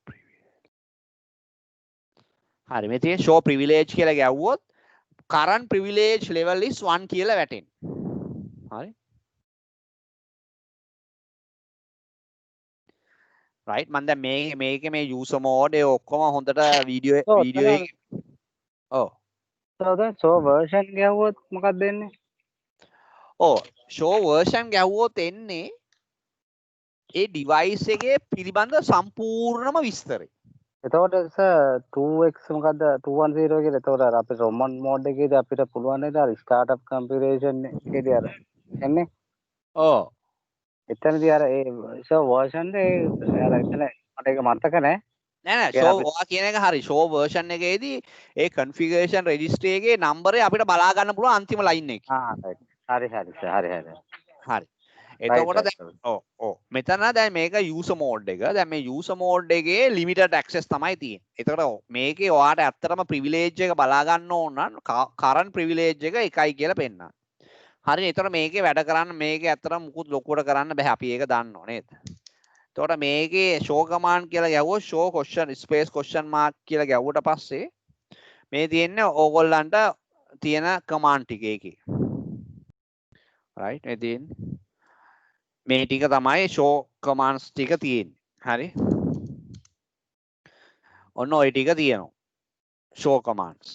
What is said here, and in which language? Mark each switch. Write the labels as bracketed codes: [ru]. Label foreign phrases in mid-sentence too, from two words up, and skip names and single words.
[si] හරි මේ තියෙන [en] show privilege [si] කියලා ගැව්වොත් [en] current privilege level is 1 [si] කියලා වැටෙනවා හරි right මම දැන් මේකේ මේ [en] user mode [si] ඒ ඔක්කොම හොඳට වීඩියෝ එකේ දැන් [en] show version [si] ගැව්වොත් මොකක්ද දෙන්නේ [en] show version [si] ගැව්වොත් එන්නේ ඒ device එකේ පිළිබඳ සම්පූර්ණම විස්තරය එතකොට 2x මොකද්ද 210 කියලා එතකොට අර අපේ [en] ROM on mode [si] එකේදී අපිට පුළුවන් නේද අර [en] startup configuration [si] එකේදී අර එන්නේ එතනදී අර ඒ [en] show version [si] ඒ අර එතන මට ඒක මතක නෑ show ඔයා කියන එක හරි [en] show version [si] එකේදී ඒ [en] configuration registry [si] එකේ number එක අපිට බලා ගන්න පුළුවන් අන්තිම line එකේ හරි හරි සර් හරි හරි. හරි. [en] right [si] එතකොට [en] right [si] දැන් [en] sir. [si] ඔව් මෙතන දැන් මේක [en] user mode [si] එක. දැන් මේ [en] user mode [si] එකේ [en] limited access [si] තමයි තියෙන්නේ. එතකොට මේකේ ඔයාට ඇත්තටම privilege එක බලා ගන්න ඕන නම් [en] current privilege [si] එක 1යි කියලා පෙන්නන්න. හරි. එතකොට මේකේ වැඩ කරන්න මේකේ ඇත්තටම මුකුත් ලොකුවට කරන්න බෑ. අපි ඒක දන්නව නේද? එතකොට මේකේ [en] show command [si] කියලා ගැව්වොත් [en] show question space question mark [si] කියලා ගැව්වට පස්සේ මේ තියෙන්නේ ඕගොල්ලන්ට තියෙන command ටික ඒකේ. right මේ තියෙන්නේ මේ ටික තමයි [en] show commands [si] ටික තියෙන්නේ. හරි. ඔන්න ওই ටික තියෙනවා. [en] show commands.